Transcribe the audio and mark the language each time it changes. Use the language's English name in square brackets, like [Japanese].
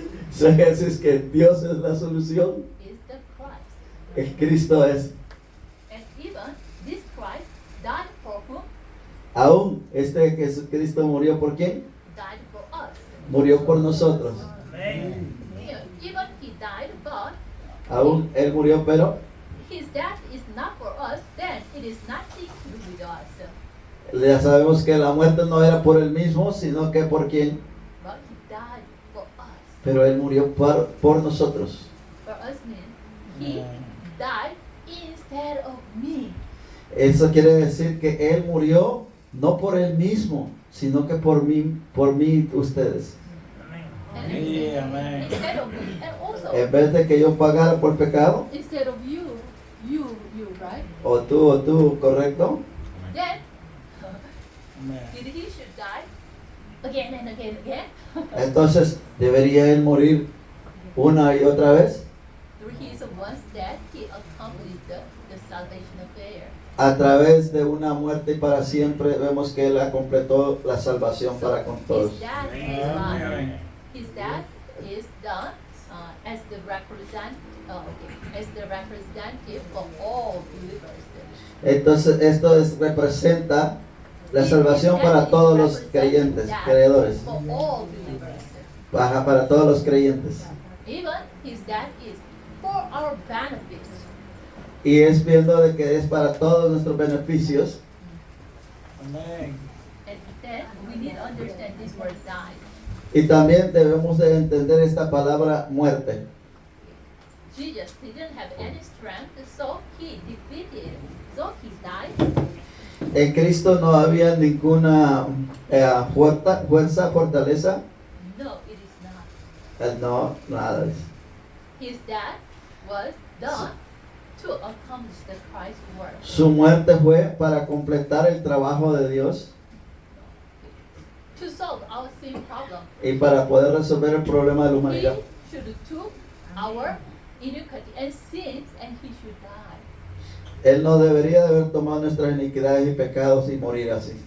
[Spanish] ¿Sabes que Dios es la solución? [English] is the Christ. [Spanish] El Cristo es. [English] And even this Christ died for whom? [Spanish] Aún este Jesucristo murió por quién? [English] Died for us. [Spanish] Murió por nosotros. Amén. [English] Even he died, but [Spanish] Aún Él murió, pero [English] his death is not for us, then it is nothing to do with us. [Spanish] ya sabemos que la muerte no era por Él mismo, sino que por quién. [English] But he died for us. [Spanish] Pero Él murió por nosotros. [English] For us means he died instead of me. [Spanish] Eso quiere decir que Él murió no por Él mismo, sino que por mí ustedes. Amén. [English] And [Spanish] Sí, amén. [English] instead of me. And also, [Spanish] En vez de que yo pagara por pecado, [English] instead of you, right? [Spanish] o tú, ¿correcto? [English] Then, [Spanish] Amén. [English] did he should die again and again and again? [Spanish] Entonces, ¿debería Él morir una y otra vez? [English] Through his once death, he accomplished the salvation affair. [Spanish] A través de una muerte y para siempre vemos que Él completó la salvación para con todos. [English] His death is done. [Spanish] Amén. [English] His death is done as the representative for all believers. [Spanish] Entonces, representa la salvación para todos los creyentes, creedores. [English] For all believers. [Spanish] Para todos los creyentes. [English] Even his death is for our benefit. [Spanish] Y es viendo de que es para todos nuestros beneficios. Amén. [English] And then we need to understand this word die. [Spanish] Y también debemos de entender esta palabra muerte. [English] Jesus didn't have any strength, so he defeated. So he died. [Spanish] En Cristo no había ninguna fuerza, fortaleza. [English] No, it is not. [Spanish] No, nada. [English] His death was done to accomplish the Christ's work. [Spanish] Su muerte fue para completar el trabajo de Dios [English] To solve our sin problem. [Spanish] y para poder resolver el problema de la [English] He [Spanish] humanidad. [English] should took our iniquity and sins, and he should die. [Spanish] Él no debería de haber tomado nuestras iniquidades y pecados y morir así.